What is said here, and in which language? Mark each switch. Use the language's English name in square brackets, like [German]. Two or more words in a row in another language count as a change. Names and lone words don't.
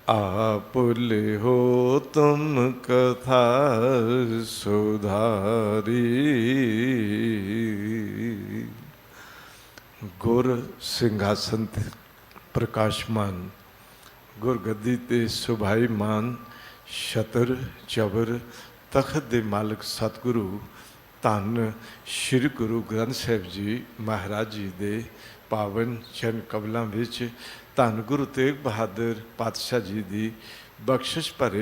[Punjabi] ਆਪ ਲਿਹੋ ਤੁਮ ਕਥਾ ਸੁਧਾਰੀ। ਗੁਰ ਸਿੰਘਾਸਨ ਤੇ ਪ੍ਰਕਾਸ਼ਮਾਨ, ਗੁਰ ਗੱਦੀ ਤੇ ਸੁਭਾਇਮਾਨ, ਛਤਰ ਚਵਰ ਤਖਤ ਦੇ ਮਾਲਕ ਸਤਿਗੁਰੂ ਧੰਨ ਸ੍ਰੀ ਗੁਰੂ ਗ੍ਰੰਥ ਸਾਹਿਬ ਜੀ ਮਹਾਰਾਜ ਜੀ ਦੇ ਪਾਵਨ ਚਰਣ ਕਮਲੋਂ ਵਿਚ ਧੰਨ ਗੁਰੂ ਤੇਗ ਬਹਾਦਰ ਪਾਤਸ਼ਾਹ ਜੀ ਕੀ ਬਖ਼ਸ਼ਿਸ਼ ਭਰੇ